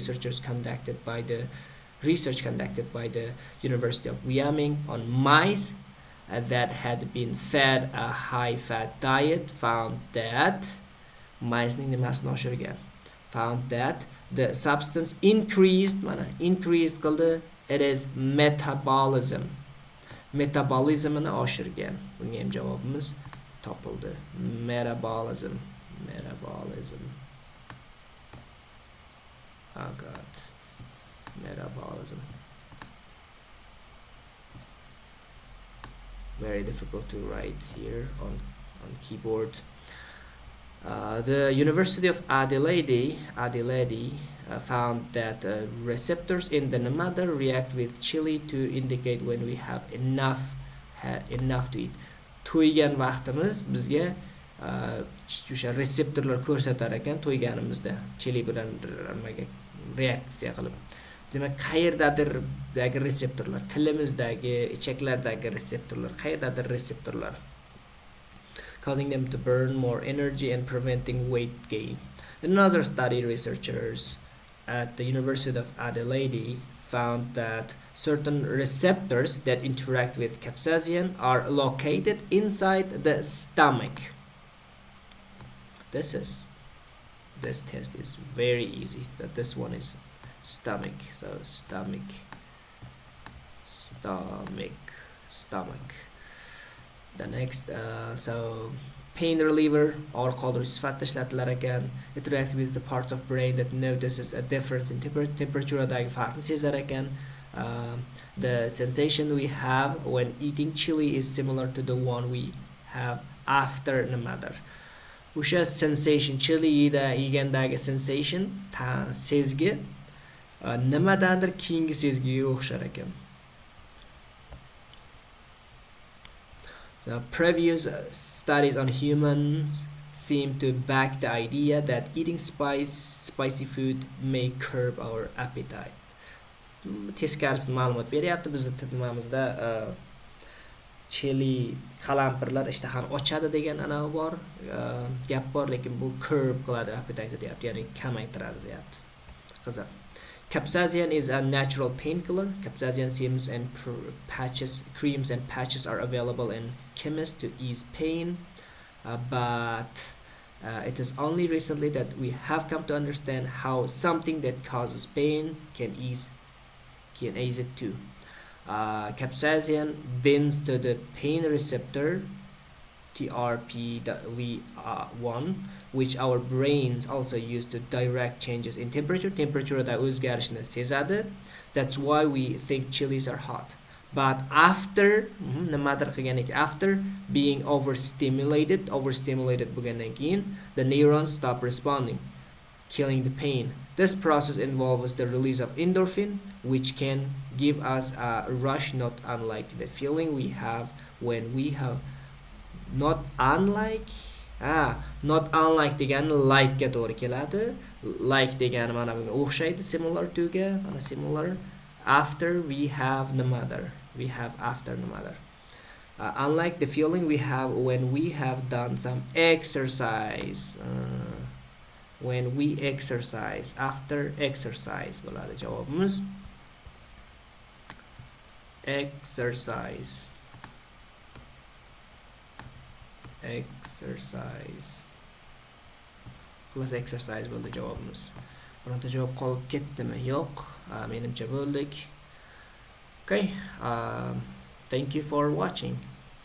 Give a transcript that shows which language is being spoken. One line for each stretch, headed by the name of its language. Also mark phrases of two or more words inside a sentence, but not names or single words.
English: Research conducted by the University of Wyoming on mice that had been fed a high-fat diet found that the substance increased it is
Uzbek: metabolismini oshirgan. Bunga ham javobimiz topildi.
English: Metabolism. Oh god. Metabolism. Very difficult to write here on keyboard. The University of Adelaide found that receptors in the nemada react with chili to indicate when we have enough to eat.
Uzbek: To'ygan vaqtimiz bizga o'sha reseptorlar ko'rsatar ekan to'yganimizda chili bilan reaksiya qilib. Demak, qayerdagi reseptorlar, tilimizdagi, ichaklardagi reseptorlar
English: causing them to burn more energy and preventing weight gain. In another study, researchers at the University of Adelaide found that certain receptors that interact with capsaicin are located inside the stomach. This test is very easy. That this one is stomach. So stomach. The next, so pain reliever
Uzbek: orqali sifatida ishlatilar ekan.
English: It reacts with the parts of brain that notices a difference in
Uzbek: temperaturedagi farqni sezar ekan.
English: The sensation we have when eating chili is similar to the one we have after nimadir.
Uzbek: O'sha sensation, chili yegandagi sensation, sezgi nimadandir keyingi sezgiga o'xshar ekan.
English: The previous studies on humans seem to back the idea that eating spicy food may curb our appetite.
Uzbek: Teskarisi ma'lumot beryapti. Bizning nimamizda chili qalampirlar ishtahani ochadi degan gap bor, lekin bu curb qiladi appetite deyapti, ya'ni kamaytiradi deyapti. Qiziq.
English: Capsaicin is a natural painkiller. Capsaicin creams and patches are available in chemists to ease pain, but it is only recently that we have come to understand how something that causes pain can ease it too. Capsaicin binds to the pain receptor TRPV1, which our brains also use to direct changes in temperature.
Uzbek: Temperaturada o'zgarishni sezadi.
English: That's why we think chilies are hot. But after being overstimulated
Uzbek: bo'lgandan keyin,
English: the neurons stop responding, killing the pain. This process involves the release of endorphin, which can give us a rush, not unlike the feeling we have when we have not unlike
Uzbek: degani like ga to'g'ri keladi. Like degani mana bunga o'xshaydi,
English: similar to
Uzbek: ga, mana
English: similar. After we have after nimadir. Unlike the feeling we have when we have done some exercise. When we exercise, after exercise
Uzbek: bo'ladi javobimiz.
English: Exercise plus exercise
Uzbek: bo'ldi javobimiz. Bironta javob qolib ketdimi? Yo'q. Menimcha bo'ldik.
English: Okay. Thank you for watching.